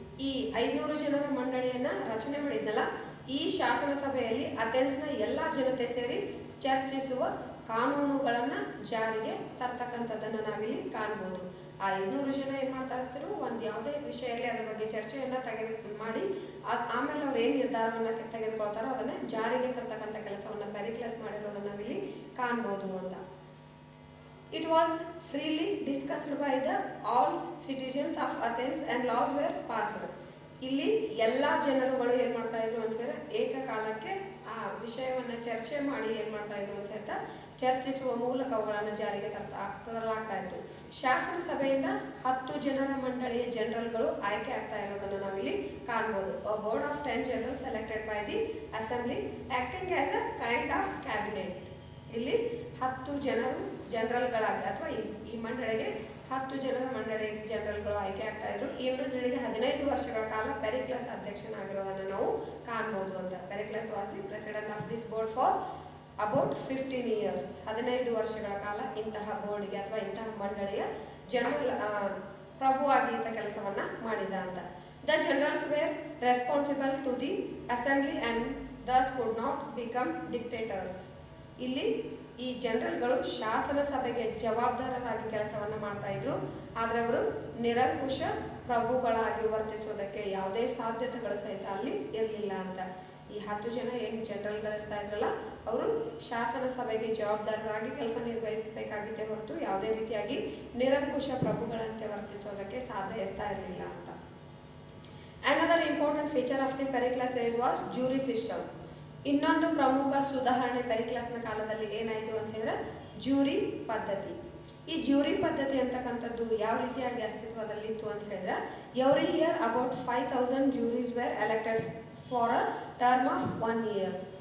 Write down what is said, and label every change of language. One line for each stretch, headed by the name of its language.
Kannada: ಈ 500 ಜನರ ಮಂಡಳಿಯನ್ನು ರಚನೆ ಮಾಡಿದ್ನಲ್ಲ, ಈ ಶಾಸನ ಸಭೆಯಲ್ಲಿ ಅಥೆನ್ಸ್ನ ಎಲ್ಲ ಜನತೆ ಸೇರಿ ಚರ್ಚಿಸುವ ಕಾನೂನುಗಳನ್ನು ಜಾರಿಗೆ ತರ್ತಕ್ಕಂಥದ್ದನ್ನು ನಾವಿಲ್ಲಿ ಕಾಣ್ಬೋದು. ಆ 500 ಜನ ಏನು ಮಾಡ್ತಾ ಇರ್ತಾರೋ ಒಂದು ಯಾವುದೇ ವಿಷಯ ಇರಲಿ ಅದ್ರ ಬಗ್ಗೆ ಚರ್ಚೆಯನ್ನು ಮಾಡಿ ಆಮೇಲೆ ಅವ್ರು ಏನು ನಿರ್ಧಾರವನ್ನು ತೆಗೆದುಕೊಳ್ತಾರೋ ಅದನ್ನು ಜಾರಿಗೆ ತರ್ತಕ್ಕಂಥ ಕೆಲಸವನ್ನು ಪೆರಿಕ್ಲಸ್ ಮಾಡಿರೋದನ್ನು ನಾವಿಲ್ಲಿ ಕಾಣ್ಬೋದು ಅಂತ.
English: It was freely discussed by the all citizens of Athens and laws were passed.
Kannada: ಇಲ್ಲಿ ಎಲ್ಲ ಜನರುಗಳು ಏನು ಮಾಡ್ತಾ ಇದ್ರು ಅಂತ ಹೇಳಿದ್ರೆ ಏಕಕಾಲಕ್ಕೆ ಆ ವಿಷಯವನ್ನು ಚರ್ಚೆ ಮಾಡಿ ಏನು ಮಾಡ್ತಾ ಇದ್ರು ಅಂತ ಹೇಳ್ತಾ ಚರ್ಚಿಸುವ ಮೂಲಕ ಅವುಗಳನ್ನು ಜಾರಿಗೆ ತರಲಾಗ್ತಾ ಇತ್ತು. ಶಾಸನ ಸಭೆಯಿಂದ 10 ಜನರ ಮಂಡಳಿಯ ಜನರಲ್ಗಳು ಆಯ್ಕೆ ಆಗ್ತಾ ಇರೋದನ್ನು ನಾವಿಲ್ಲಿ ಕಾಣ್ಬೋದು.
English: A board of 10 generals selected by the assembly acting as a kind of cabinet.
Kannada: ಇಲ್ಲಿ 10 ಜನರಲ್ಗಳಾಗಿ ಅಥವಾ ಈ ಮಂಡಳಿಗೆ 10 ಜನರ ಮಂಡಳಿ ಜನರಲ್ಗಳು ಆಯ್ಕೆ ಆಗ್ತಾ ಇದ್ರು. ಈ ಮಂಡಳಿಗೆ 15 ವರ್ಷಗಳ ಕಾಲ ಪೆರಿಕ್ಲಸ್ ಅಧ್ಯಕ್ಷನಾಗಿರೋದನ್ನು ನಾವು ಕಾಣ್ಬೋದು ಅಂತ.
English: Pericles was the president of this board for about 15 years.
Kannada: 15 ವರ್ಷಗಳ ಕಾಲ ಇಂತಹ ಬೋರ್ಡ್ಗೆ ಅಥವಾ ಇಂತಹ ಮಂಡಳಿಯ ಜನರಲ್ ಪ್ರಭುವಾಗಿ ಈತ ಕೆಲಸವನ್ನು ಮಾಡಿದ ಅಂತ.
English: The generals were responsible to the assembly and thus could not become dictators.
Kannada: ಇಲ್ಲಿ ಈ ಜನರಲ್ಗಳು ಶಾಸನ ಸಭೆಗೆ ಜವಾಬ್ದಾರರಾಗಿ ಕೆಲಸವನ್ನು ಮಾಡ್ತಾ ಇದ್ರು. ಆದರೆ ಅವರು ನಿರಂಕುಶ ಪ್ರಭುಗಳಾಗಿ ವರ್ತಿಸೋದಕ್ಕೆ ಯಾವುದೇ ಸಾಧ್ಯತೆಗಳು ಸಹಿತ ಅಲ್ಲಿ ಇರಲಿಲ್ಲ ಅಂತ. ಈ 10 ಜನ ಏನು ಜನರಲ್ಗಳಿರ್ತಾ ಇದ್ರಲ್ಲ ಅವರು ಶಾಸನ ಸಭೆಗೆ ಜವಾಬ್ದಾರರಾಗಿ ಕೆಲಸ ನಿರ್ವಹಿಸಬೇಕಾಗಿದ್ದೇ ಹೊರತು ಯಾವುದೇ ರೀತಿಯಾಗಿ ನಿರಂಕುಶ ಪ್ರಭುಗಳಂತೆ ವರ್ತಿಸೋದಕ್ಕೆ ಸಾಧ್ಯ ಇರ್ತಾ ಇರಲಿಲ್ಲ ಅಂತ.
English: Another important feature of the Pericles age was jury system.
Kannada: ಇನ್ನೊಂದು ಪ್ರಮುಖ ಸುಧಾರಣೆ ಪೆರಿಕ್ಲಸ್ನ ಕಾಲದಲ್ಲಿ ಏನಾಯಿತು ಅಂತ ಹೇಳಿದ್ರೆ ಜ್ಯೂರಿ ಪದ್ಧತಿ. ಈ ಜ್ಯೂರಿ ಪದ್ಧತಿ ಅಂತಕ್ಕಂಥದ್ದು ಯಾವ ರೀತಿಯಾಗಿ ಅಸ್ತಿತ್ವದಲ್ಲಿತ್ತು ಅಂತ ಹೇಳಿದ್ರೆ
English: Every year about 5000 juries were elected for a term of 1 year.